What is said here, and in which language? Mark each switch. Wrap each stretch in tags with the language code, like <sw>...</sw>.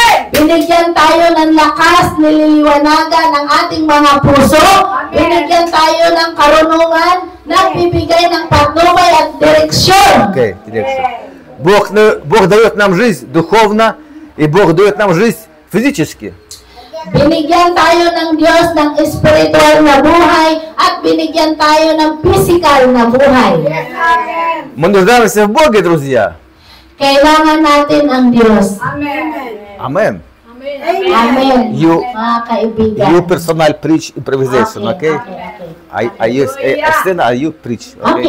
<tl>Binigyan tayo ng lakas, nililiwanagan ng ating mga puso. Binigyan tayo ng karunungan, nagbibigay ng patnubay at direksyon.</tl> <ru>Okay, Бог дает нам жизнь духовно, и Бог дает нам жизнь физически.</ru> <tl>Binigyan tayo ng Diyos ng spiritual na buhay at binigyan tayo ng physical na buhay.</tl> <ru>Мы нуждаемся в Боге, друзья.</ru> <tl>Kailangan natin ang Diyos.</tl> <en>Amen. Amen. You</en> <tl>Mga kaibigan.</tl> <en>personal preach improvisation, okay? I use a scene, you preach, okay?</en>